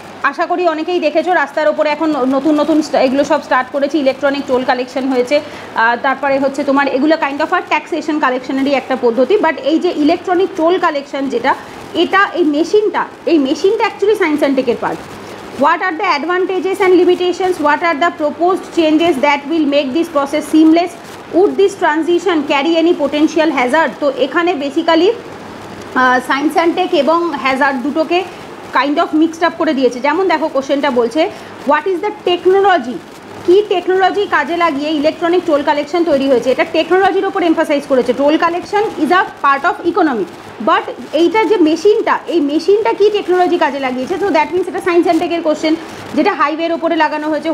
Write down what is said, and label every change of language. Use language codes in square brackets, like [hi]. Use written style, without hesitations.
[bn] আশা করি অনেকেই দেখেছো রাস্তার ওপরে এখন নতুন নতুন এগুলো সব স্টার্ট করেছে, ইলেকট্রনিক টোল কালেকশন হয়েছে। তারপরে হচ্ছে তোমার এগুলো কাইন্ড অফ আর ট্যাক্সেশন কালেকশনেরই একটা পদ্ধতি। বাট এই যে ইলেকট্রনিক টোল কালেকশন যেটা, এটা এই মেশিনটা actually science and টেকের part. [en] What are the advantages and limitations? What are the proposed changes that will make this process seamless? Would this transition carry any potential hazard? [bn] তো এখানে basically science and take এবং Hazard দুটোকে kind of mixed up করে দিয়েছে। যেমন দেখো কোশ্চেনটা বলছে, [en] what is the technology, [bn] key technology কাজে লাগিয়ে ইলেকট্রনিক টোল কালেকশন তৈরি হয়েছে। এটা টেকনোলজির ওপর এমফাসাইজ করেছে। [en] toll collection is a part of economy, [bn] but এইটা যে মেশিনটা, এই মেশিনটা কী টেকনোলজি কাজে লাগিয়েছে, তো [en] that means [bn] এটা সায়েন্স অ্যান্ড টেকের কোশ্চেন, যেটা হাইওয়ের ওপরে লাগানো হয়েছে।